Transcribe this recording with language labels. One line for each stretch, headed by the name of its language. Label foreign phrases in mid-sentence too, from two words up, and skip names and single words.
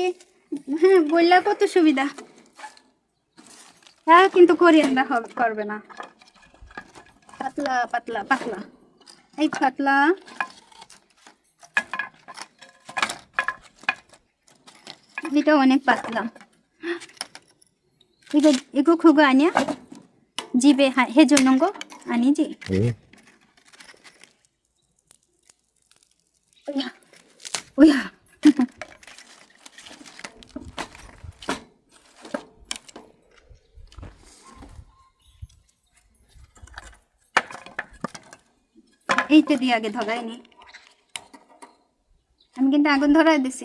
Bangla: হ্যাঁ বললা কত সুবিধা। হ্যাঁ কিন্তু কোরিয়ানরা করবে না। পাতলা পাতলা পাতলা, এই পাতলা। এটা অনেক পাতলা।
Korean: 이거 그거 아니야? 집에 해주는 거 아니지? 응. 오야, 오야.
Bangla: এইটা দিয়ে আগে ধরাইনি, আমি কিন্তু আগুন ধরাই দিছি।